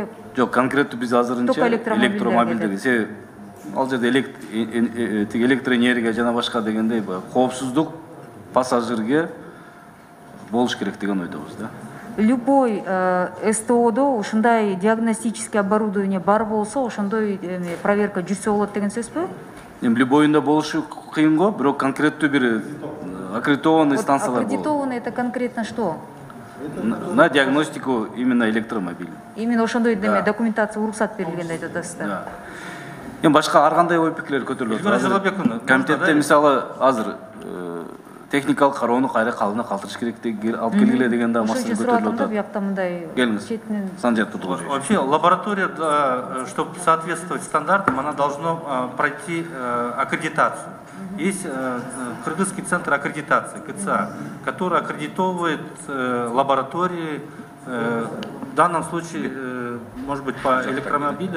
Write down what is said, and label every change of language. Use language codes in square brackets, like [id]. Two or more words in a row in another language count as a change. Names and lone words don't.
[ky] Жок, конкреттүү биз азырынча электромобилдерге ал жерде электроэнергия жана башка дегендей коопсуздук пассажирге болуш керек деген ойдобуз да. [ru] Любой СТОдо [ky] ушундай [ru] диагностический оборудование [ky] бар болсо, ошондой проверка жүрсө болот деген сөзбү? Любойунда болушу кыйын го, бирок конкреттүү бир аккредитованный станциялар болот. [ru] Аккредитованный это конкретно что? На диагностику именно электромобиль. [ky] Именно ошондой документация уруксат берилген айтып атасыз да. Эми башка ар кандай ой пикирлер көтөрүлөт? Комитетте мисалы азыр техникалык кароону кайра калына калтырыш керек алып келгиле деген да маселе көтөрүлүп атат. Келиңиз. Санжар Кудугаевич. [ru] Вообще лаборатория, чтобы соответствовать стандартам, она должна пройти аккредитацию. Есть Кыргызский центр аккредитации, КЦА, который аккредитовывает лаборатории, в данном случае, может быть, по электромобилям.